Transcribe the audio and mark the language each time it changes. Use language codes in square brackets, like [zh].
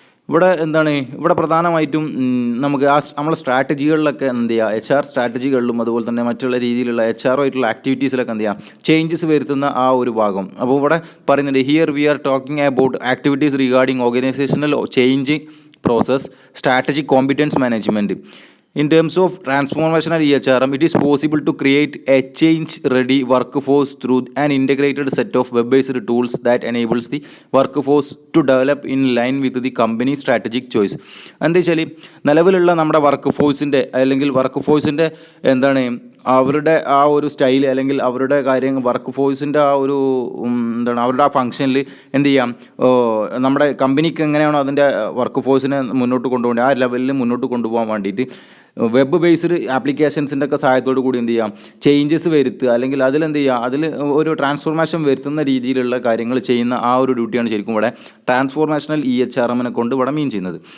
[ml] ഇവിടെ എന്താണ് ഇവിടെ പ്രധാനമായിട്ടും നമുക്ക് നമ്മളെ സ്ട്രാറ്റജികളിലൊക്കെ എന്ത് ചെയ്യുക, HR സ്ട്രാറ്റജികളിലും അതുപോലെ തന്നെ മറ്റുള്ള രീതിയിലുള്ള HR ആയിട്ടുള്ള ആക്ടിവിറ്റീസിലൊക്കെ എന്ത് ചെയ്യുക, ചേഞ്ചസ് വരുത്തുന്ന ആ ഒരു ഭാഗം. അപ്പോൾ ഇവിടെ പറയുന്നുണ്ട് [en] Here we are talking about activities regarding organisational change process, strategic competence management. In terms of transformational EHRM, it is possible to create a change-ready workforce through an integrated set of web-based tools that enables the workforce to develop in line with the company's strategic choice. [ml] എന്താ വെച്ചാൽ നിലവിലുള്ള നമ്മുടെ work ഫോഴ്സിൻ്റെ എന്താണ് അവരുടെ ആ ഒരു style അല്ലെങ്കിൽ അവരുടെ കാര്യങ്ങൾ വർക്ക് ഫോഴ്സിൻ്റെ ആ ഒരു എന്താണ് അവരുടെ ആ ഫംഗ്ഷനിൽ എന്ത് ചെയ്യാം, നമ്മുടെ കമ്പനിക്ക് എങ്ങനെയാണോ അതിൻ്റെ വർക്ക് ഫോഴ്സിനെ മുന്നോട്ട് കൊണ്ടുപോകേണ്ടത് ആ ലെവലിൽ മുന്നോട്ട് കൊണ്ടുപോകാൻ വേണ്ടിയിട്ട് വെബ് ബേസ്ഡ് ആപ്ലിക്കേഷൻസിൻ്റെ ഒക്കെ സഹായത്തോടു കൂടി എന്ത് ചെയ്യാം, ചേഞ്ചസ് വരുത്തുക അല്ലെങ്കിൽ അതിലെന്ത് ചെയ്യുക, അതിൽ ഒരു ട്രാൻസ്ഫോർമേഷൻ വരുത്തുന്ന രീതിയിലുള്ള കാര്യങ്ങൾ ചെയ്യുന്ന ആ ഒരു ഡ്യൂട്ടിയാണ് ശരിക്കും ഇവിടെ ട്രാൻസ്ഫോർമേഷണൽ EHRM കൊണ്ട് ഇവിടെ മീൻ ചെയ്യുന്നത്.